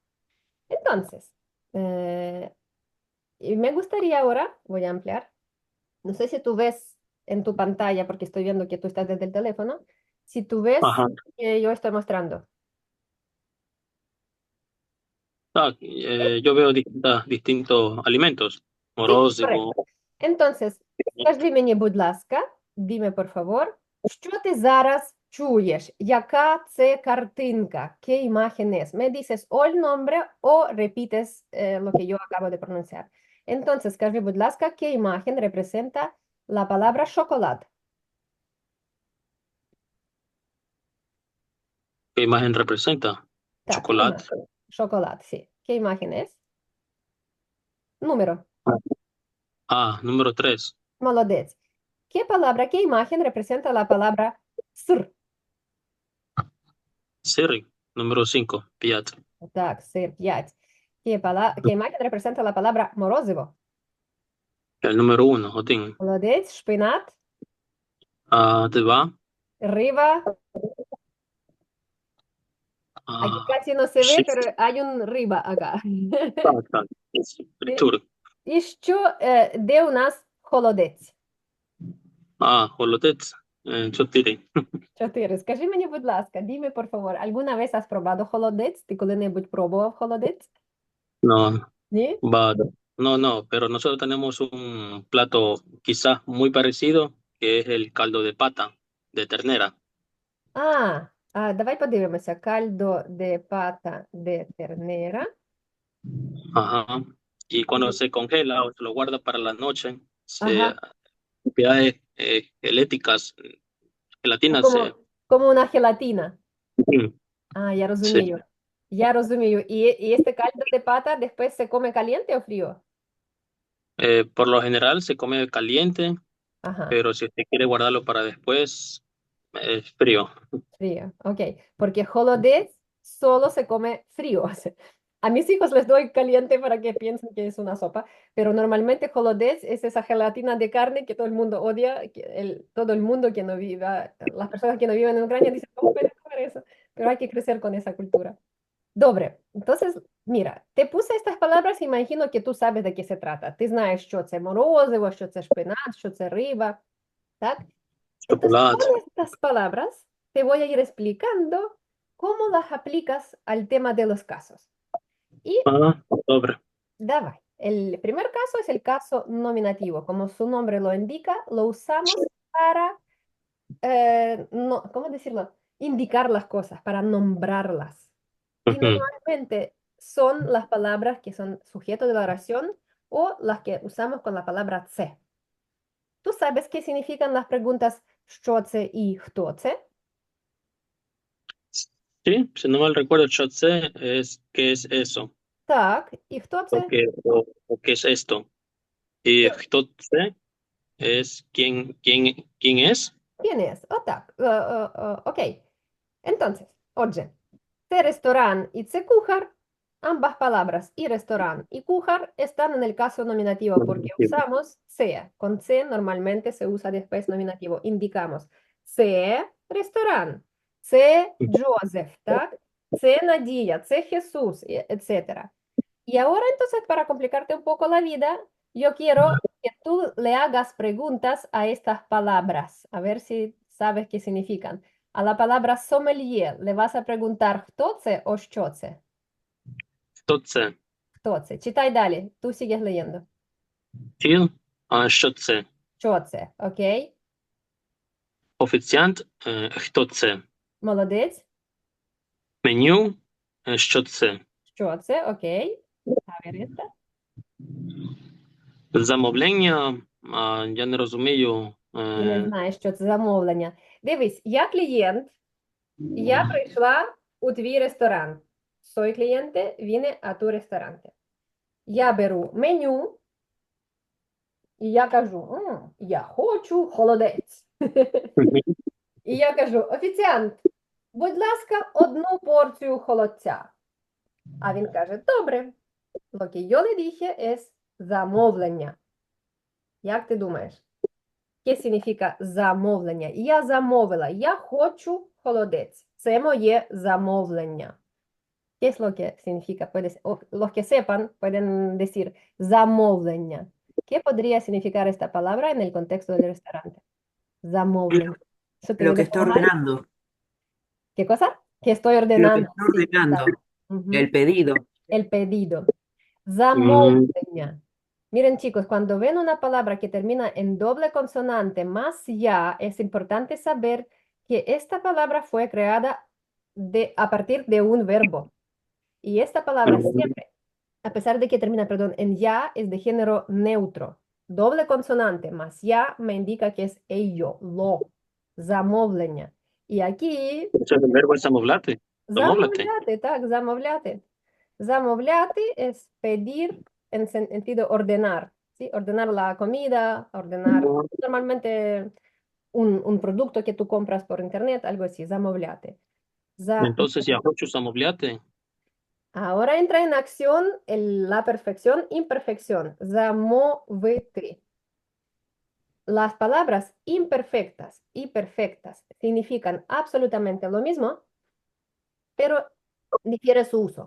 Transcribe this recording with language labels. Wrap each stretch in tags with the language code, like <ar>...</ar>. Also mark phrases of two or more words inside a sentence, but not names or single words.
<es>Entonces, y me gustaría ahora, voy a ampliar, no sé si tú ves en tu pantalla, porque estoy viendo que tú estás desde el teléfono, si tú ves Ajá. que yo estoy mostrando. Так, yo veo distintos alimentos.</es> <uk>Морозиво.</uk> <es>Correcto. Entonces,</es> <uk>скажи мені, будь ласка,</uk> <es>dime, por favor,</es> <uk>що ти зараз чуєш? Яка це картинка?</uk> <es>¿Qué imagen es? Me dices o el nombre o repites lo que yo acabo de pronunciar. Entonces, скажи, будь ласка, ¿qué imagen representa la palabra chocolate? ¿Qué imagen representa?</es> <uk>Так,</uk> <es>Chocolate. chocolate, sí. ¿Qué imagen es? Número. Ah, número 3.</es> <uk>Молодець.</uk> <es>¿Qué imagen representa la palabra сир? Siri, número 5.</es> <uk>Piat. Так, сир, 5.</uk> <es>¿Qué imagen representa la palabra морозиво? El número 1, Jotín.</es> <uk>Молодець, шпинат,</uk> <es>Ah, te va. riba. Aquí Ah, casi no se ve, sí. pero hay un riba acá.</es> <uk>Так. Фритюр. І що де у нас холодець? Ah, холодець. 4. 4. Скажи мені, будь ласка,</uk> <es>dime, por favor, ¿alguna vez has probado холодець?</es> <uk>Ти коли-небудь пробував холодець?</uk> <es>No,</es> <uk>Ні?</uk> <es>no, pero nosotros tenemos un plato quizás muy parecido, que es el caldo de pata de ternera.</es> <uk>Давай подивимося.</uk> <es>Caldo de pata de ternera. Ajá. Y cuando se congela o se lo guarda para la noche, Ajá. propiedades geléticas, gelatinas Como una gelatina. Mm,</es> <uk>Я розумію. Я розумію.</uk> <es>І este caldo de pata después se come caliente o frío? por lo general se come caliente, Ajá, pero si usted quiere guardarlo para después, es frío. frío. Ok, porque холодець solo se come frío. A mis hijos les doy caliente para que piensen que es una sopa, pero normalmente холодець es esa gelatina de carne que todo el mundo odia, todo el mundo que no viva, las personas que no viven en Ucrania dicen, ¿cómo pueden comer eso? Pero hay que crecer con esa cultura.</es> <uk>Добре.</uk> <es>Entonces, mira, te puse estas palabras, imagino que tú sabes de qué se trata.</es> <uk>Ти знаєш, що це морозиво, що це шпинат, що це риба, ¿так?</uk> <es>Entonces, Chocolate. con estas palabras te voy a ir explicando cómo las aplicas al tema de los casos. Y</es> <uk>Добре. давай.</uk> <es>El primer caso es el caso nominativo. Como su nombre lo indica, lo usamos para, ¿cómo decirlo? Indicar las cosas, para nombrarlas. Y Ujú. normalmente son las palabras que son sujeto de la oración o las que usamos con la palabra це. ¿Tú sabes qué significan las preguntas</es> <uk>що це</uk> <es>y</es> <uk>хто це?</uk> <es>Sí, si no mal recuerdo, Chotse es ¿qué es eso?</es> <uk>Так, і хто це?</uk> <es>O ¿qué es esto? Y Chtotse es ¿quién es? ¿Quién es?</es> <uk>Так,</uk> <es>ok. Entonces,</es> <uk>отже, це ресторан y це кухар.</uk> <es>Ambas palabras, y restaurant y cujar, están en el caso nominativo porque usamos це. Con це normalmente se usa después nominativo. Indicamos</es> <uk>це restaurant, це Joseph,</uk> <es>¿так?</es> <uk>Це Надія, це Jesús, etc.</uk> <es>Y ahora entonces, para complicarte un poco la vida, yo quiero que tú le hagas preguntas a estas palabras, a ver si sabes qué significan. A la palabra sommelier le vas a preguntar</es> <uk>хто це</uk> <es>o</es> <uk>що це. Chtotse. Хто це? Читай далі,</uk> <es>tú sigues leyendo.</es> <uk>Тіл, що це? Що це, окей? Офіціант, хто це? Молодець. Меню, що це? Що це, окей? A ver esta. Замовлення, я не розумію. І не знаєш, що це замовлення. Дивись, я клієнт, я прийшла у твій ресторан.</uk> <es>Soy cliente, vine a tu restaurante.</es> <uk>Я беру меню, і я кажу, я хочу холодець. І я кажу, офіціант, будь ласка, одну порцію холодця. А він каже, добре.</uk> <es>Lo que yo le dije es замовлення.</es> <uk>Як ти думаєш?</uk> <es>¿Qué significa замовлення?</es> <uk>Я замовила, я хочу холодець. Це моє замовлення.</uk> <es>¿Qué es lo que significa? Los que sepan pueden decir замовлення. ¿Qué podría significar esta palabra en el contexto del restaurante?</es> <uk>Замовлення. Що ти</uk> <es>Lo que debes estoy tomar? ordenando. ¿Qué cosa? Que estoy Lo que ordenando. estoy Sí, ordenando. exacto. Ujú. El pedido. El pedido. Замовлення. Miren, chicos, cuando ven una palabra que termina en doble consonante más ya, es importante saber que esta palabra fue creada a partir de un verbo. Y esta palabra siempre, a pesar de que termina, perdón, en ya, es de género neutro. Doble consonante más ya me indica que es ello, lo, замовлення. Y aquí</es> <uk>Це вербо замовляти. Замовляти. замовляти, так, замовляти.</uk> <es>Замовляти es pedir en sentido ordenar, ¿sí? Ordenar la comida, ordenar normalmente un producto que tú compras por internet, algo así,</es> <uk>замовляти.</uk> <es>Entonces</es> <uk>я хочу замовляти.</uk> <es>Ahora entra en acción la perfección, imperfección, замовити. Las palabras imperfectas y perfectas significan absolutamente lo mismo, pero difiere su uso.</es>